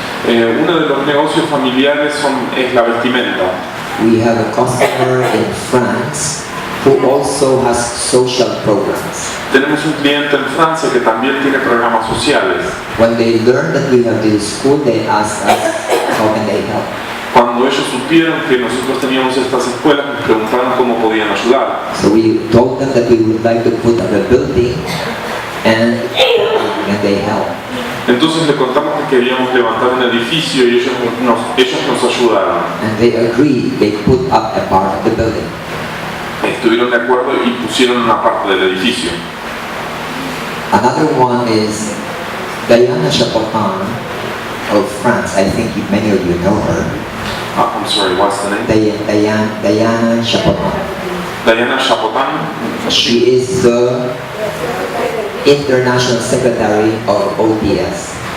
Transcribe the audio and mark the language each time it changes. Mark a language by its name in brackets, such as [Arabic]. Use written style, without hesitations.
[Spanish] Uno de los negocios familiares es la vestimenta. [English] We have a customer in France who also has social programs. [Spanish] Tenemos un cliente en Francia que también tiene programas sociales. [English] When they learned that we have this school, they asked us how can they help. [Spanish] Cuando ellos supieron que nosotros teníamos estas escuelas, nos preguntaron cómo podían ayudar. [English] So we told them that we would like to put up a building, and they helped. [Spanish] Entonces le contamos que queríamos levantar un edificio y ellos nos ayudaron. [English] And they agreed. They put up a part of the building. [Spanish] Estuvieron de acuerdo y pusieron una parte del edificio. [English] Another one is Diana Chapotin of France. I think many of you know her. I'm sorry, what's the name? Diana Chapotin. Diana Chapotin. She is the International Secretary of ODS.